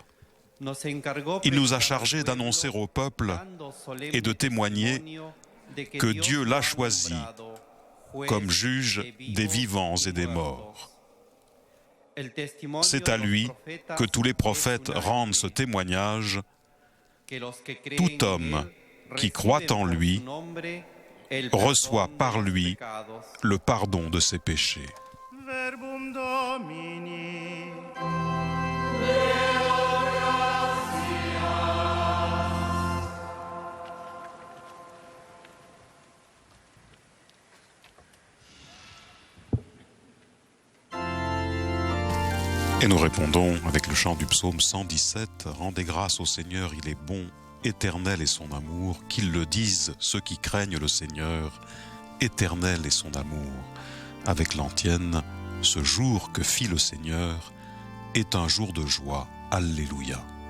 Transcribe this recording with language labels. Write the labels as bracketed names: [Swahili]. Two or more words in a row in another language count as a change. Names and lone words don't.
[French] Il nous a chargés d'annoncer au peuple et de témoigner que Dieu l'a choisi comme juge des vivants et des morts. C'est à lui que tous les prophètes rendent ce témoignage. Tout homme qui croit en lui reçoit par lui le pardon de ses péchés. [Latin] Verbum Domini. [French] Et nous répondons avec le chant du psaume 117, « Rendez grâce au Seigneur, il est bon, éternel est son amour, qu'ils le disent ceux qui craignent le Seigneur, éternel est son amour. » Avec l'antienne, « Ce jour que fit le Seigneur est un jour de joie, Alléluia. »